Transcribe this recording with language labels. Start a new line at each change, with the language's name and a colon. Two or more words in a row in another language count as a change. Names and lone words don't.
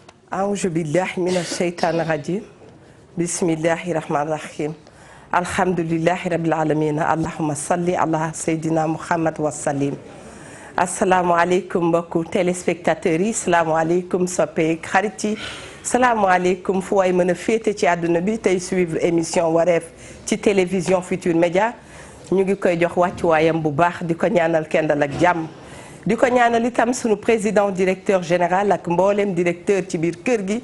Arabic: أعوذ بالله من الشيطان الرجيم بسم الله الرحمن الرحيم الحمد لله رب العالمين اللهم صل على سيدنا محمد وسلم
Wolof: asalaamaaleykum mbokku téléspectateurs yi salaamaaleykum soppeek xarit yi salaamaaleykum fu waay mën a féete ci àdduna bi tey
French: suivre émission
Wolof: wareef ci télévision Futurs Médias ñu ngi koy jox wàccuwaayam bu baax di ko ñaanal kendal ak jàmm di ko ñaanal itam sunu
French: président directeur général
Wolof: ak mboolem directeur ci biir kër gi